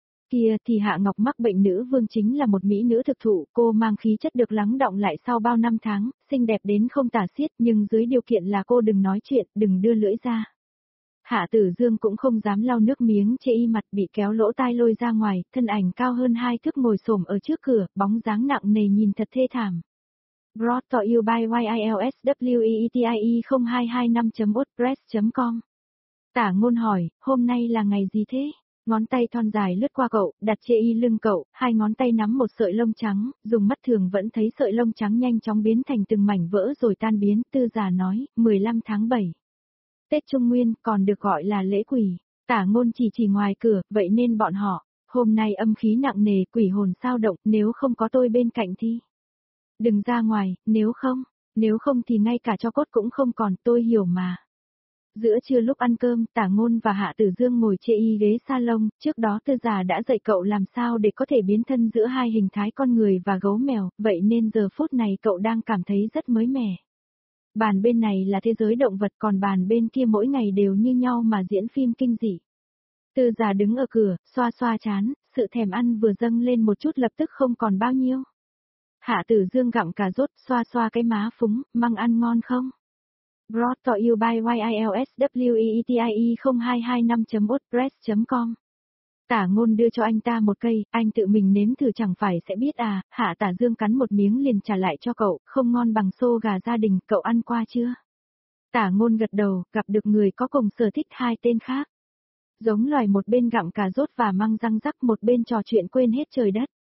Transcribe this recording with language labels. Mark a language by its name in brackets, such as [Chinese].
[Vietnamese] Kia thì Hạ Ngọc mắc bệnh nữ vương chính là một mỹ nữ thực thụ, cô mang khí chất được lắng đọng lại sau bao năm tháng, xinh đẹp đến không tả xiết, nhưng dưới điều kiện là cô đừng nói chuyện, đừng đưa lưỡi ra. Hạ Tử Dương cũng không dám lau nước miếng chê y mặt bị kéo lỗ tai lôi ra ngoài, thân ảnh cao hơn hai thước ngồi xổm ở trước cửa, bóng dáng nặng nề nhìn thật thê thảm. [English] Brought to you by YILSWEETIE0225.wordpress.com. [Vietnamese] Tả Ngôn hỏi, hôm nay là ngày gì thế? Ngón tay thon dài lướt qua cậu, đặt chê y lưng cậu, hai ngón tay nắm một sợi lông trắng, dùng mắt thường vẫn thấy sợi lông trắng nhanh chóng biến thành từng mảnh vỡ rồi tan biến, Tư Già nói, 15 tháng 7. Tết Trung Nguyên còn được gọi là lễ quỷ, Tả Ngôn chỉ ngoài cửa, vậy nên bọn họ, hôm nay âm khí nặng nề quỷ hồn sao động, nếu không có tôi bên cạnh thì. Đừng ra ngoài, nếu không thì ngay cả cho cốt cũng không còn, tôi hiểu mà. Giữa trưa lúc ăn cơm, Tả Ngôn và Hạ Tử Dương ngồi chê y ghế salon, trước đó Tư Già đã dạy cậu làm sao để có thể biến thân giữa hai hình thái con người và gấu mèo, vậy nên giờ phút này cậu đang cảm thấy rất mới mẻ. Bàn bên này là thế giới động vật còn bàn bên kia mỗi ngày đều như nhau mà diễn phim kinh dị. Tư Già đứng ở cửa, xoa xoa trán, sự thèm ăn vừa dâng lên một chút lập tức không còn bao nhiêu. Hạ Tử Dương gặm cà rốt, xoa xoa cái má phúng, măng ăn ngon không? [English] Brought to you by YILSWEETIE0225.wordpress.com. [Vietnamese] Tả Ngôn đưa cho anh ta một cây, anh tự mình nếm thử chẳng phải sẽ biết à, Hạ Tả Dương cắn một miếng liền trả lại cho cậu, không ngon bằng xô gà gia đình, cậu ăn qua chưa? Tả Ngôn gật đầu, gặp được người có cùng sở thích hai tên khác. Giống loài một bên gặm cà rốt và măng răng rắc một bên trò chuyện quên hết trời đất.